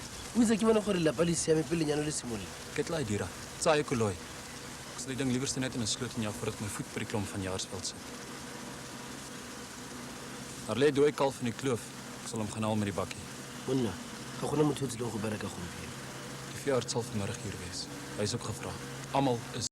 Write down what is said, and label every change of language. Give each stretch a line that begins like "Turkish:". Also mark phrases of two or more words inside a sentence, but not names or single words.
Tswana: O itse ke bona gore lapa le siame pele lenyalo le simolola. Ke tla dira. Tsaya koloi.
Afrikaans: Ek sal die ding liewerste net in 'n sloot in jou voordat ek my voet by die klomp van Jaarsveld sit. Daar lê dooi kalf in die kloof. Ek sal hom gaan haal met die bakkie.
Tswana: Monna, ga gona motho o tsileng go bereka gompieno.
Afrikaans: Die veearts sal vanmiddag hier wees. Hy is ook gevra. Almal is